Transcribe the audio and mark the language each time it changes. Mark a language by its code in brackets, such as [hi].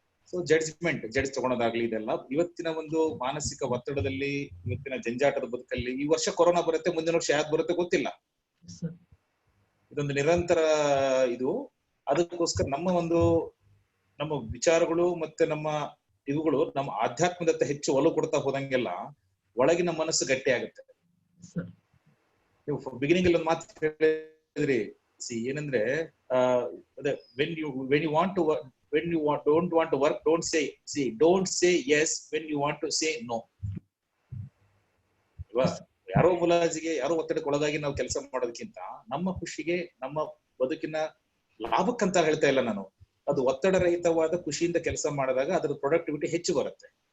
[kn] So judge ತಗೊಳೋದಾಗ್ಲಿ ಇದೆಲ್ಲ ಇವತ್ತಿನ ಒಂದು ಮಾನಸಿಕ ಒತ್ತಡದಲ್ಲಿ, ಇವತ್ತಿನ ಜಂಜಾಟದ ಬದುಕಲ್ಲಿ ಈ ವರ್ಷ ಕೊರೋನಾ ಬರುತ್ತೆ, ಮುಂದಿನ ವರ್ಷ ಯಾವ್ದು ಬರುತ್ತೆ ಗೊತ್ತಿಲ್ಲ. ಇದೊಂದು ನಿರಂತರ ಇದು. ಅದಕ್ಕೋಸ್ಕರ ನಮ್ಮ ವಿಚಾರಗಳು ಮತ್ತೆ ನಮ್ಮ ಇವುಗಳು ನಮ್ಮ ಆಧ್ಯಾತ್ಮದತ್ತ ಹೆಚ್ಚು ಒಲವು ಕೊಡ್ತಾ ಹೋದಂಗೆಲ್ಲ ಒಳಗಿನ ಮನಸ್ಸು ಗಟ್ಟಿ ಆಗುತ್ತೆ. ನೀವು ಬಿಗಿನಿಂಗ್ ಅಲ್ಲಿ ಒಂದು ಮಾತು ಹೇಳಿದ್ರಿ, ಏನಂದ್ರೆ [en] when you want to work, don't want to work, don't say yes when you want to say no. [kn] ಯಾರೋ ಮುಲಾಜಿಗೆ ಯಾರೋ ಒತ್ತಡಕ್ಕೆ ಒಳಗಾಗಿ ನಾವು ಕೆಲಸ ಮಾಡೋದಕ್ಕಿಂತ ನಮ್ಮ ಖುಷಿಗೆ ನಮ್ಮ ಬದುಕಿನ ಲಾಭಕ್ಕಂತ ಹೇಳ್ತಾ ಇಲ್ಲ ನಾನು, ಅದು ಒತ್ತಡ ರಹಿತವಾದ ಖುಷಿಯಿಂದ ಕೆಲಸ ಮಾಡಿದಾಗ ಅದರ ಪ್ರೊಡಕ್ಟಿವಿಟಿ ಹೆಚ್ಚು ಬರುತ್ತೆ.